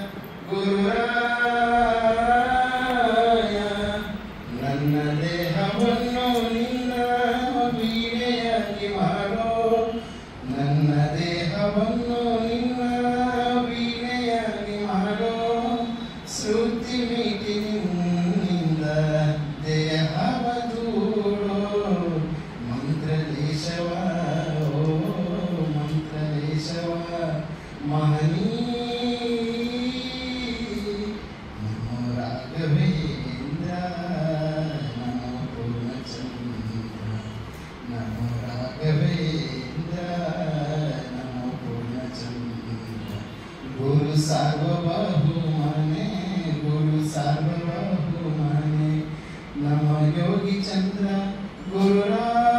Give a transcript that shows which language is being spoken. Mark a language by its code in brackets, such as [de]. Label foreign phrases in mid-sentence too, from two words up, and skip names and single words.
[kn] ಗುರುರಾಯ ನನ್ನ ದೇಹವನ್ನು ನಿನ್ನ ವೀಣೆಯಾಗಿ ಮಾಡೋ ನನ್ನ ದೇಹವನ್ನು ನಿನ್ನ ವೀಣೆಯಾಗಿ ಮಾಡೋ ಶ್ರುತಿ ಮೀಟಿನಿಂದ ದೇಹವ ದೂಡೋ ಮಂತ್ರಲೇಶವ ಓ ಮಂತ್ರಲೇಶವ ಮಹನೀ [sa] नमो राघवेंद्र नमो पूर्णचंद्र नमो राघवेंद्र नमो पूर्णचंद्र गुरु सार्वभौमने गुरु सार्वभौमने नम योगी चंद्र गुरुराय